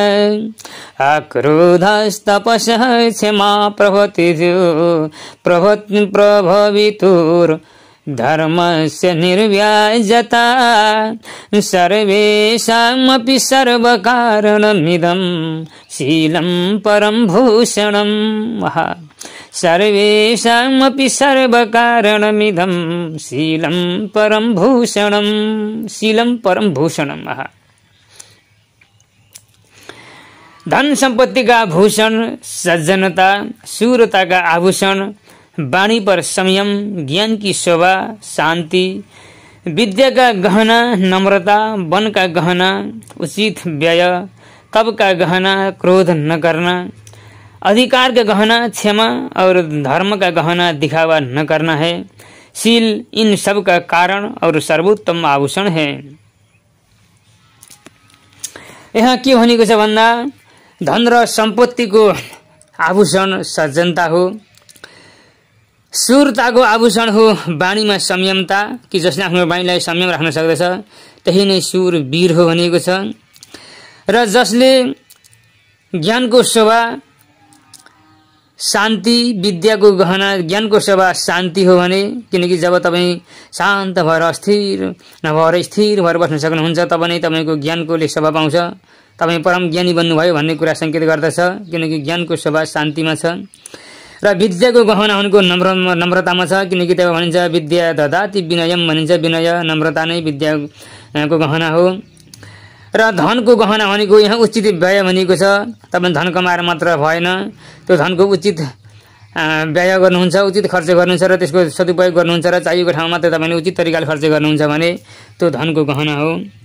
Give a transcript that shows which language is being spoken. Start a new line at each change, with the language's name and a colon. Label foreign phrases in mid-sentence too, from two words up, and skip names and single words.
Sanskrit: अक्रोधस्तपसः क्षमा प्रभवितुर् धर्मस्य निर्व्याजता सर्वेषामपि सर्वकारणमिदं शीलं परं भूषणं सर्वेषामपि सर्वकारणमिदं शीलं परं भूषणं शीलं परं भूषणं।
Hindi: धन संपत्ति का भूषण सज्जनता, शूरता का आभूषण, वाणी पर संयम, ज्ञान की शोभा, शांति, विद्या का गहना नम्रता, वन का गहना उचित व्यय, तप का गहना क्रोध न करना, अधिकार का गहना क्षमा और धर्म का गहना दिखावा न करना है। शील इन सब का कारण और सर्वोत्तम आभूषण है।
Nepali: यहाँ के भनेको छ भन्दा धन र सम्पत्तिको आभूषण सज्जनता हो, शूरताको आभूषण हो वाणीमा संयमता, कि जसले आफ्नो वाणीलाई संयम राख्न सक्दछ त्यही नै शूर वीर हो भनेको छ। र जसले ज्ञानको शोभा, शान्ति, विद्याको गहना, ज्ञानको शोभा शान्ति हो भने, किनकि जब तपाईँ शान्त भएर अस्थिर नभएर स्थिर भएर बस्न सक्नुहुन्छ तब नै तपाईँको ज्ञानकोले शोभा पाउँछ, तपाईँ परम ज्ञानी बन्नुभयो भन्ने कुरा संकेत गर्दछ। किनकि ज्ञानको शोभा शान्तिमा छ। र विद्याको गहना भनेको नम्रतामा छ, किनकि त्यो भनिन्छ
Sanskrit: विद्या ददाति विनयम
Nepali: भनिन्छ। विनय नम्रता नै विद्याको गहना हो। र धनको गहना भनेको यहाँ उचित व्यय भनेको छ। तपाईँ धन कमाएर मात्र भएन, त्यो धनको उचित व्यय गर्नुहुन्छ, उचित खर्च गर्नुहुन्छ र त्यसको सदुपयोग गर्नुहुन्छ र चाहिएको ठाउँमा मात्र तपाईँले उचित तरिकाले खर्च गर्नुहुन्छ भने त्यो धनको गहना हो।